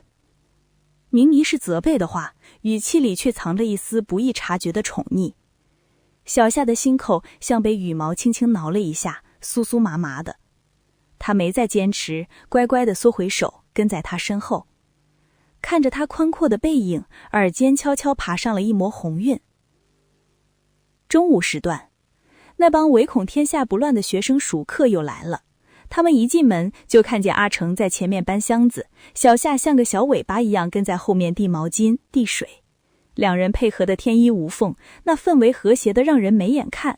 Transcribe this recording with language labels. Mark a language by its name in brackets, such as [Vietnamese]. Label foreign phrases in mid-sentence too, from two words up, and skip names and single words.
[Chinese] 明明是責備的話，語氣裡卻藏着一絲不易察覺的寵溺。小夏的心口像被羽毛輕輕撓了一下，酥酥麻麻的。他沒再堅持，乖乖地縮回手，跟在他身後。看着他寬闊的背影，耳間悄悄爬上了一抹紅暈。中午時段，那幫唯恐天下不亂的學生熟客又來了。他們一進門就看見阿成在前面搬箱子，小夏像個小尾巴一樣跟在後面遞毛巾、遞水。两人配合得天衣無縫，那氛圍和諧得讓人沒眼看。